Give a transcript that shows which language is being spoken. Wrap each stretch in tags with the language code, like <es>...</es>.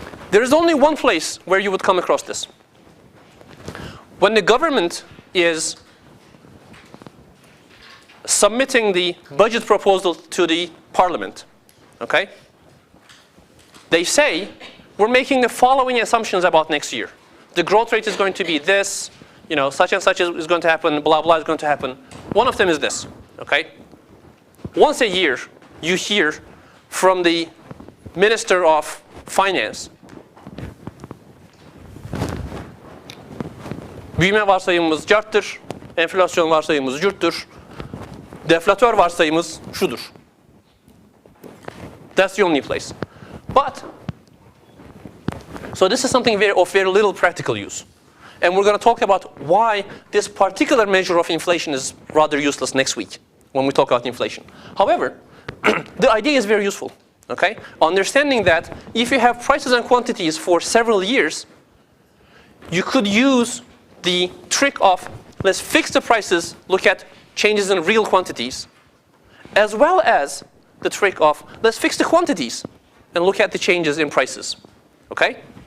<en>There is only one place where you would come across this. When the government is submitting the budget proposal to the parliament, okay? They say, we're making the following assumptions about next year. The growth rate is going to be this, such and such is going to happen, blah, blah is going to happen. One of them is this, okay? Once a year, you hear from the Minister of Finance,</en> <tr>büyüme varsayımımız carttır, enflasyon varsayımımız curttur, deflatör varsayımımız şudur.</tr> <en>That's the only place. But, so this is something of very little practical use. And we're going to talk about why this particular measure of inflation is rather useless next week when we talk about inflation. However, the idea is very useful. Okay? Understanding that if you have prices and quantities for several years, you could use the trick of let's fix the prices, look at changes in real quantities, as well as the trick of let's fix the quantities and look at the changes in prices. Okay?</en>